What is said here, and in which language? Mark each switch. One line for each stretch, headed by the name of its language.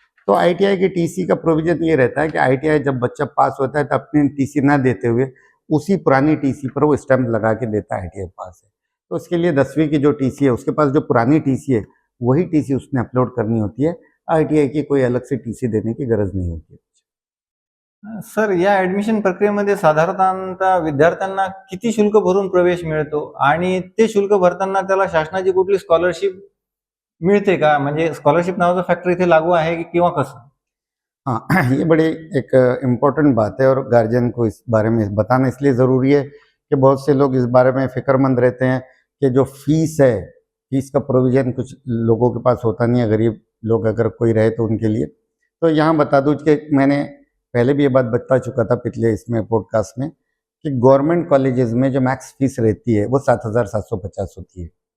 Hindi: तो आईटीआई के टीसी का प्रोविजन ये रहता है कि आईटीआई जब बच्चा पास होता है तो अपनी टीसी ना देते हुए उसी पुरानी टीसी पर वो स्टैंप लगा के देता है आईटीआई पास है। तो उसके लिए 10वीं की जो टीसी है उसके पास जो पुरानी टीसी है वही टीसी उसने अपलोड करनी होती है। आईटीआई की कोई अलग से टीसी देने की गरज नहीं होती है।
Marathi: सर, या ऍडमिशन प्रक्रियेमध्ये साधारणतः विद्यार्थ्यांना किती शुल्क भरून प्रवेश मिळतो आणि ते शुल्क भरताना त्याला शासनाची कुठली स्कॉलरशिप मिळते का? म्हणजे स्कॉलरशिप नावाचा फॅक्टर इथे लागू आहे किंवा कसं?
Hindi: हाँ ये बड़ी एक इम्पोर्टेंट बात है और गार्जियन को इस बारे में बताना इसलिए ज़रूरी है कि बहुत से लोग इस बारे में फ़िक्रमंद रहते हैं कि जो फीस है, फीस का प्रोविज़न कुछ लोगों के पास होता नहीं है, गरीब लोग अगर कोई रहे तो उनके लिए। तो यहाँ बता दूँ कि मैंने पहले भी ये बात बता चुका था पिछले इसमें पॉडकास्ट में कि गवर्नमेंट कॉलेजेस में जो मैक्स फीस रहती है वो 7,750 होती है।